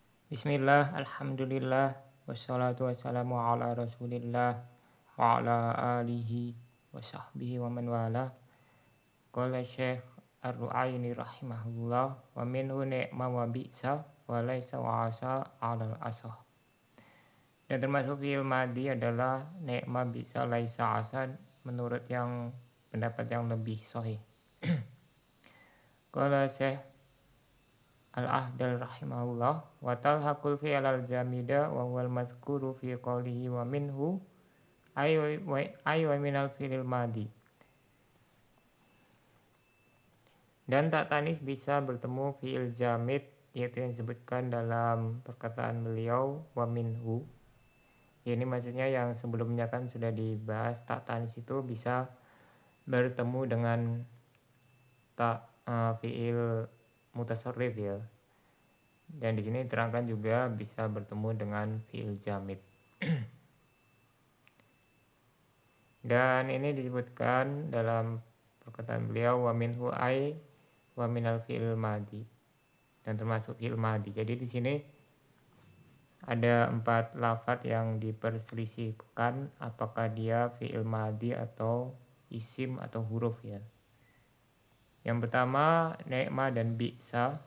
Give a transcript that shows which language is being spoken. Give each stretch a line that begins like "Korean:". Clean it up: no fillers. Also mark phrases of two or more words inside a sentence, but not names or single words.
Arabic: بسم الله الحمد لله والصلاة والسلام على رسول الله وعلى آله وصحبه ومن والى. قال الشيخ الرعيني رحمه الله ومنه نعم وبئس وليس وعسى على الأصح.
Indonesian: Dan termasuk
Arabic: فعل ماض
Indonesian: adalah
Arabic: نعم بئس ليس عسى
Indonesian: menurut yang pendapat yang lebih sahih.
Arabic: قال الشيخ الأهدل رحمه الله وتلحق الفعل الجامد وهو المذكور في قوله ومنه أي ومن الفعل الماضي.
Indonesian: Dan
Arabic: تاء التأنيث
Indonesian: bisa bertemu
Arabic: فعل جامد
Indonesian: yaitu yang disebutkan dalam perkataan beliau
Arabic: ومنه.
Indonesian: Ini maksudnya yang sebelumnya kan sudah dibahas,
Arabic: تاء التأنيث
Indonesian: itu bisa bertemu dengan tak
Arabic: فعل متصرف
Indonesian: ya. Dan di sini diterangkan juga bisa bertemu dengan
Arabic: فعل جامد.
Indonesian: Dan ini disebutkan dalam perkataan beliau
Arabic: ومنه أي ومن الفعل الماضي.
Indonesian: Dan termasuk
Arabic: فعل ماض.
Indonesian: Jadi di sini ada 4 lafadz yang diperselisihkan apakah dia
Arabic: فعل ماض
Indonesian: atau isim atau huruf ya. Yang pertama ni'ma dan bi'sa.